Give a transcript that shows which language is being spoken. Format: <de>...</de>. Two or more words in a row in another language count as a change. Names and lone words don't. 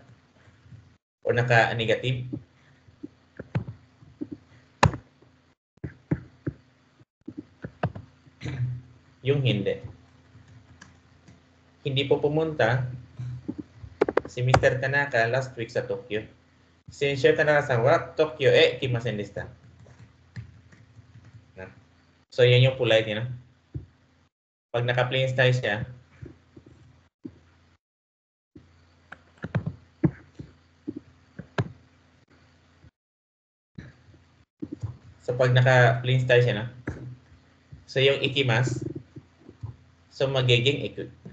<tl>O naka-negative. Yung hindi. Hindi po pumunta si Mr. Tanaka last week sa Tokyo.</tl> <ja>先週 田中さん は 東京 へ 行きません でした.</ja> <tl>So, yan yung polite,</tl> <en>you know?</en> <tl>Pag naka-</tl> <en>plain style</en> <tl>siya, so pag naka-</tl> <en>plain style</en> <tl>siya, no? So, yung ikimas, so magiging iku.</tl>